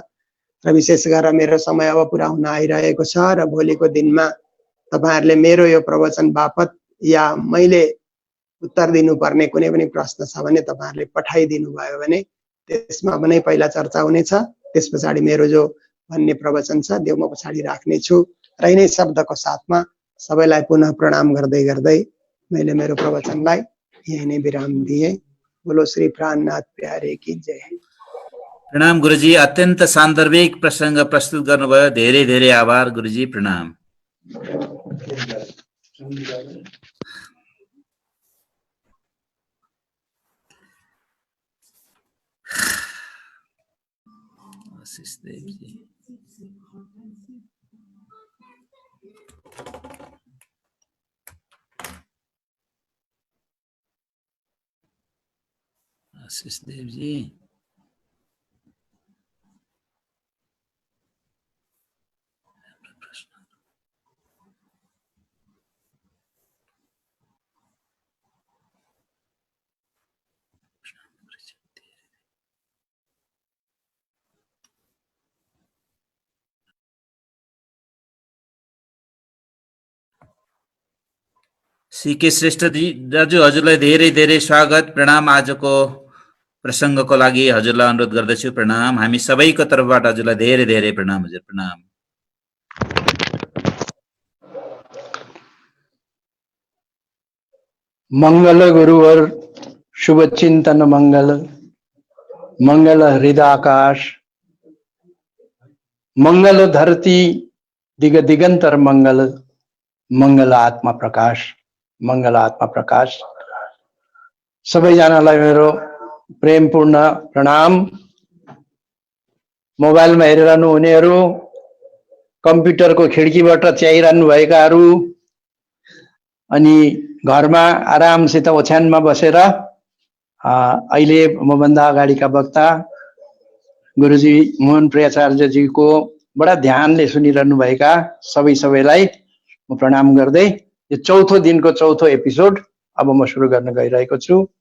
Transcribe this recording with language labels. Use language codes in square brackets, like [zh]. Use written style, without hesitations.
[ne] र विशेष गरेर मेरो समय अब पुरा हुन आइरहेको छ र भोलिको दिनमा तपाईहरुले मेरो यो प्रवचन बापत या मैले उत्तर दिनुपर्ने कुनै पनि प्रश्न छ भने तपाईहरुले पठाइदिनु भयो भने त्यसमा पनि पहिला चर्चा हुनेछ। त्यसपछि मेरो जो भन्ने प्रवचन छ त्यो म पछाडी राख्ने छु। र यिनै शब्दको साथमा सबैलाई पुनः प्रणाम गर्दै गर्दै मैले मेरो प्रवचनलाई यही नै विराम दिए। [hi] बोलो श्री प्राणनाथ प्यारे की जय। [ne] प्रणाम गुरुजी, अत्यन्त सान्दर्भिक प्रसंग प्रस्तुत गर्नुभयो। धेरै धेरै आभार गुरुजी, प्रणाम। आशीष देव जी, आशीष देव जी, सीके श्रेष्ठ दाजु, हजुरलाई धेरै धेरै स्वागत, प्रणाम। आजको प्रसंगको लागि हजुरलाई अनुरोध गर्दछु, प्रणाम। हामी सबैको तर्फबाट हजुरलाई धेरै धेरै प्रणाम। हजुर प्रणाम। [hi] मंगल गुरुवर शुभ चिंतन मंगल, मंगल हृदय आकाश, मंगल धरती दिग दिगंतर मंगल, मंगल आत्मा प्रकाश, मंगल आत्मा प्रकाश। [ne] सबैजनालाई मेरो प्रेमपूर्ण प्रणाम। मोबाइलमा हेरिरहनु हुनेहरू, कम्प्युटरको खिड्कीबाट च्याइरहनु भएकाहरू, अनि घरमा आरामसित ओछ्यानमा बसेर अहिले मभन्दा अगाडिका वक्ता गुरुजी मोहन प्रियाचार्यजीको बडा ध्यानले सुनिरहनु भएका सबैलाई म प्रणाम गर्दै यो चौथो दिनको चौथो एपिसोड अब म सुरु गर्न गइरहेको छु।